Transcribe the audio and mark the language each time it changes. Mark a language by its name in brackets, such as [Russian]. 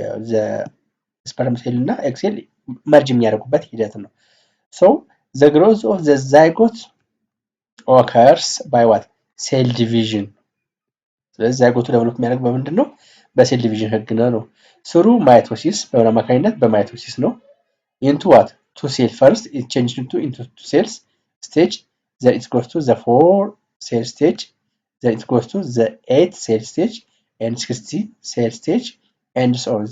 [English] the sperm cell እና egg cell [Amharic] መርጅ የሚያደርጉበት ሂደት ነው። [English] so the growth of the zygote occurs by what cell division. [Amharic] ስለዚህ ዛይጎቱ ዴቨሎፕ የሚያደርግ በምንድን ነው? በሴል ዲቪዥን ህግ ነው። [English] through mitosis [Amharic] በምን አማካኝነት? በማይቶሲስ ነው። [English] into what two cell first it changes into two cells stage, then it goes to the 4 cell stage, then it goes to the 8 cell stage and 60 cell stage and so on.